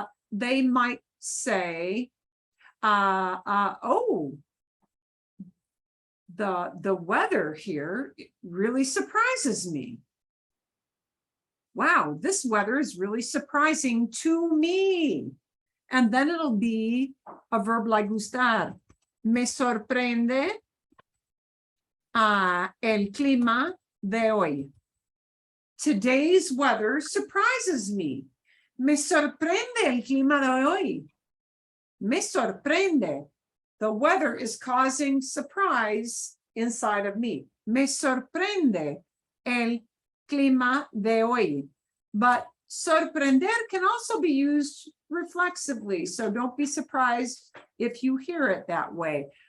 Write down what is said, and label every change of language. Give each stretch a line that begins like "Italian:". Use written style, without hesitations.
English: They might say, oh, the weather here really surprises me. Wow, this weather is really surprising to me. And then it'll be a verb like gustar.
Spanish: Me sorprende el clima de hoy.
English: Today's weather surprises me.
Spanish: Me sorprende el clima de hoy. Me sorprende.
English: The weather is causing surprise inside of me.
Spanish: Me sorprende el clima de hoy.
English: But sorprender can also be used reflexively, so don't be surprised if you hear it that way.